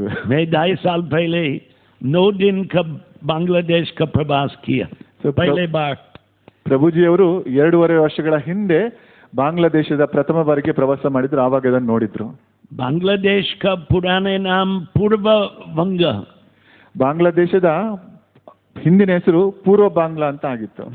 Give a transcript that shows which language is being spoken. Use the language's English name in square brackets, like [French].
[Hindi] मैं 2.5 साल पहले 9 दिन का बांग्लादेश का प्रवास किया, पहले बार। [Kannada] ಪ್ರಭುಜಿಯವರು 2.5 ವರ್ಷಗಳ ಹಿಂದೆ ಬಾಂಗ್ಲಾದೇಶದ ಪ್ರಥಮ ಬಾರಿಗೆ ಪ್ರವಾಸ ಮಾಡಿದ್ರು, ಆವಾಗ ಅದನ್ನು ನೋಡಿದ್ರು. [Hindi] बांग्लादेश का पुराने नाम पूर्व वंग, [Kannada] ಬಾಂಗ್ಲಾದೇಶದ ಹಿಂದಿನ ಹೆಸರು ಪೂರ್ವ ಬಾಂಗ್ಲಾ ಅಂತ ಆಗಿತ್ತು.